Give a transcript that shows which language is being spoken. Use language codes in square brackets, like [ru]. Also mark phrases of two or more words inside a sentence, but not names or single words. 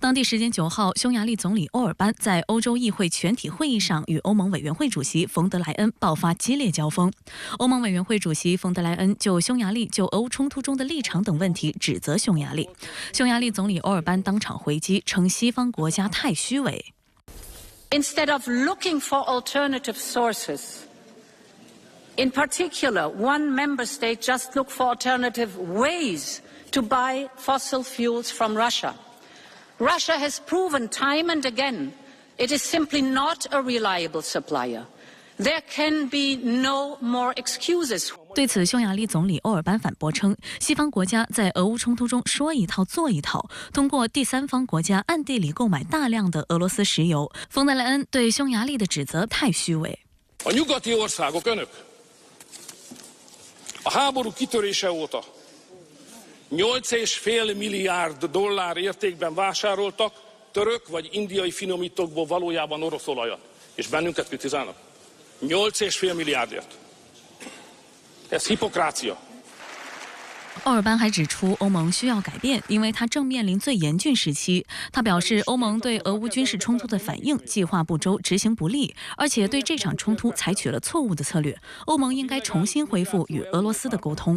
[zh] 当地时间9号，匈牙利总理欧尔班在欧洲议会全体会议上与欧盟委员会主席冯德莱恩爆发激烈交锋。欧盟委员会主席冯德莱恩就匈牙利就俄乌冲突中的立场等问题指责匈牙利。匈牙利总理欧尔班当场回击，称西方国家太虚伪。 [en] Instead of looking for alternative sources, in particular, one member state just looked for alternative ways to buy fossil fuels from Russia. Russia has proven time and again it is simply not a reliable supplier. There can be no more excuses. [zh] 对此，匈牙利总理欧尔班反驳称，西方国家在俄乌冲突中说一套做一套，通过第三方国家暗地里购买大量的俄罗斯石油。冯德莱恩对匈牙利的指责太虚伪。 [hu] A nyugati országok önök a háború kitörése óta 8,5 milliárd dollár értékben vásároltak török vagy indiai finomítókból valójában orosz olajat, és bennünket kritizálnak. 8,5 milliárdért. Ez hipokrácia. [zh] 欧尔班还指出，欧盟需要改变，因为它正面临最严峻时期。他表示，欧盟对俄乌军事冲突的反应计划不周、执行不力，而且对这场冲突采取了错误的策略。欧盟应该重新恢复与俄罗斯的沟通。